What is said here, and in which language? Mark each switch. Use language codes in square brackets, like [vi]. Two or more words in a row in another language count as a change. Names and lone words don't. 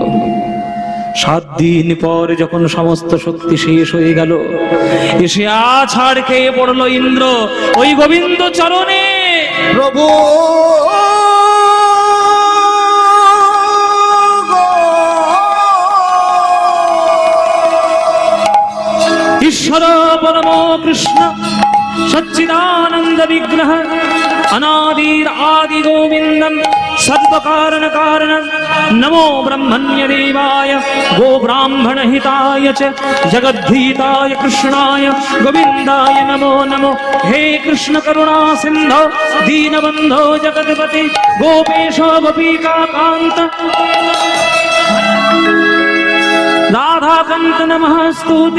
[bn] 7 দিন পর যখন সমস্ত শক্তি শেষ হয়ে গেল, এসে আছাড় খেয়ে পড়লো ইন্দ্র ওই গোবিন্দ চরণে। প্রভু [sa] ঈশ্বর পরম কৃষ্ণ সচ্চিদানন্দ বিগ্রহ अनादिर आदि गोविंदम सर्व कारण कारण नमो ब्रह्मण्य देवाय गो ब्राह्मण हिताय च जगद्धीताय कृष्णाय गोविंदाय नमो नमो। हे कृष्ण करुणा सिंधो दीनबंधो जगतपति गोपेशो गोपिका कांत राधाकांत नमस्तुते।